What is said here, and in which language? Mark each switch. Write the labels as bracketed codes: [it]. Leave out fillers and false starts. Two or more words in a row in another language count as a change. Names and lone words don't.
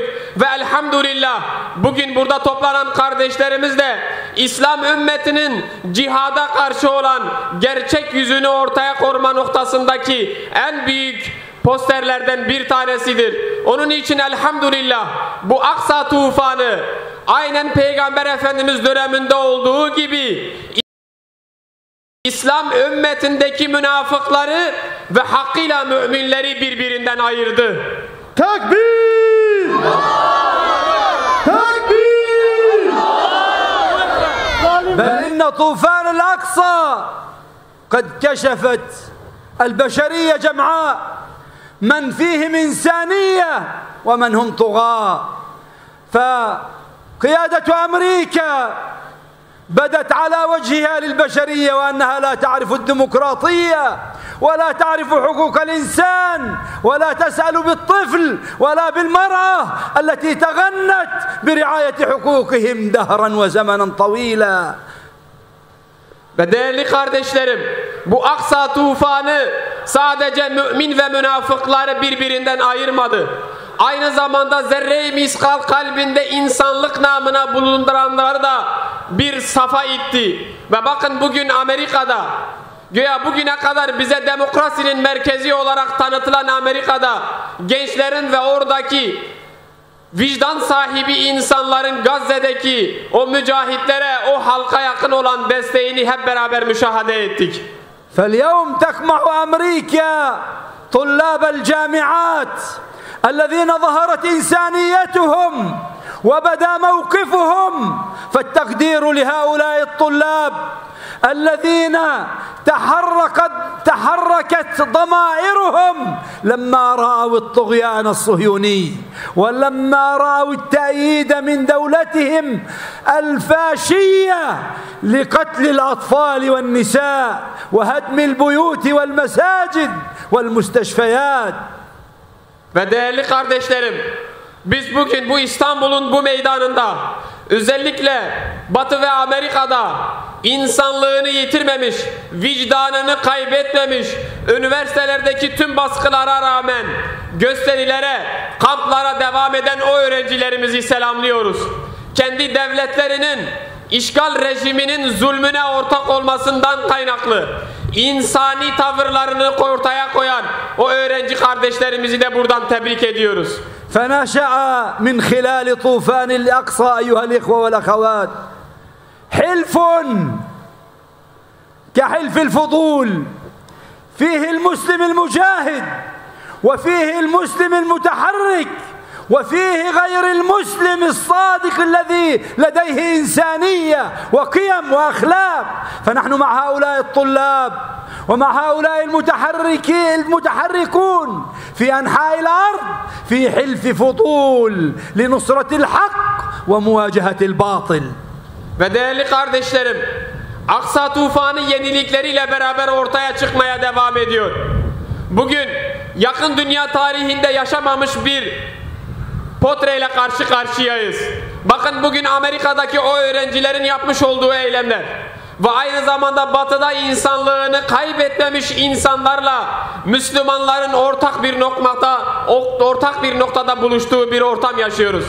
[tr] Ve elhamdülillah bugün burada toplanan kardeşlerimiz de İslam ümmetinin cihada karşı olan gerçek yüzünü ortaya koyma noktasındaki en büyük posterlerden bir tanesidir. Onun için elhamdülillah bu Aksa tufanı aynen Peygamber Efendimiz döneminde olduğu gibi İslam ümmetindeki münafıkları ve hakkıyla müminleri birbirinden ayırdı. Takbir! Takbir! [ar] بل إن طوفان الأقصى قد كشفت البشرية جمعاء من فيهم إنسانية ومن هم طغاة فقيادة أمريكا بدت على وجهها للبشرية وأنها لا تعرف الديمقراطية ولا تعرف حقوق الإنسان ولا تسأل بالطفل ولا بالمرأة التي تغنت برعاية حقوقهم دهرا وزمنا طويلا. [tr] Ve değerli kardeşlerim, bu Aksa tufanı sadece mümin ve münafıkları birbirinden ayırmadı. Aynı zamanda zerre-i miskal kalbinde insanlık namına bulunduranları da bir safa itti. Ve bakın bugün Amerika'da, güya bugüne kadar bize demokrasinin merkezi olarak tanıtılan Amerika'da gençlerin ve oradaki vicdan sahibi insanların Gazze'deki o mücahitlere, o halka yakın olan desteğini hep beraber müşahede ettik. [ar] فاليوم تقمع أمريكا طلاب الجامعات الذين ظهرت إنسانيتهم وبدا موقفهم فالتقدير لهؤلاء الطلاب الذين تحركت ضمائرهم لما رأوا الطغيان الصهيوني ولما رأوا التأييد من دولتهم الفاشية لقتل الأطفال والنساء وهدم البيوت والمساجد والمستشفيات. [tr] Ve değerli kardeşlerim, biz bugün bu İstanbul'un bu meydanında özellikle Batı ve Amerika'da insanlığını yitirmemiş, vicdanını kaybetmemiş, üniversitelerdeki tüm baskılara rağmen gösterilere, kamplara devam eden o öğrencilerimizi selamlıyoruz. Kendi devletlerinin, işgal rejiminin zulmüne ortak olmasından kaynaklı insani tavırlarını ortaya koyan o öğrenci kardeşlerimizi de buradan tebrik ediyoruz. [ar] فنشأ من خلال طوفان الأقصى أيها الإخوة والأخوات حلف كحلف الفضول فيه المسلم المجاهد وفيه المسلم المتحرك وفيه غير المسلم الصادق الذي لديه إنسانية وقيم وأخلاق. فنحن مع هؤلاء الطلاب ومع هؤلاء المتحركون في أنحاء الأرض في حلف فضول لنصرة الحق ومواجهة الباطل. [tr] Ve değerli kardeşlerim, Aksa tufanı yenilikleriyle beraber ortaya çıkmaya devam ediyor. Bugün yakın dünya tarihinde yaşamamış bir potreyle karşı karşıyayız. Bakın bugün Amerika'daki o öğrencilerin yapmış olduğu eylemler ve aynı zamanda Batı'da insanlığını kaybetmemiş insanlarla Müslümanların ortak bir noktada buluştuğu bir ortam yaşıyoruz.